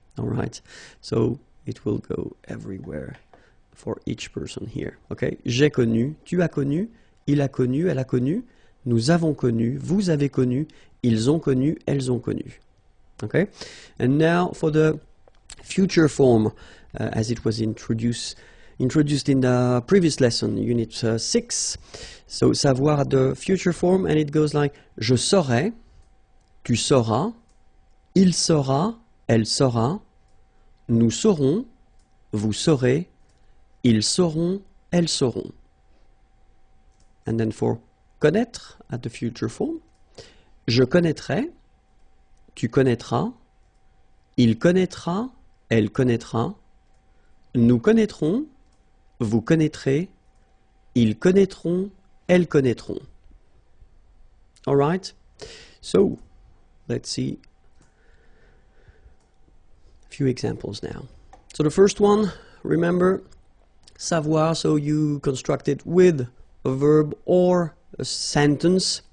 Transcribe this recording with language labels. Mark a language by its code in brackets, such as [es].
[en] All right, so it will go everywhere for each person here. [fr] Okay, j'ai connu, tu as connu, il a connu, elle a connu, nous avons connu, vous avez connu, ils ont connu, elles ont connu. [en] Okay, and now for the future form, as it was introduced in the previous lesson, unit 6. So savoir the future form, and it goes like [fr] je saurai, tu sauras, il saura, elle saura, nous saurons, vous saurez, ils sauront, elles sauront. [en] And then for connaître at the future form, [fr] je connaîtrai, tu connaîtras, il connaîtra, elle connaîtra, nous connaîtrons, vous connaîtrez, ils connaîtront, elles connaîtront. [en] All right, so let's see a few examples now. So the first one, remember, savoir, so you construct it with a verb or a sentence.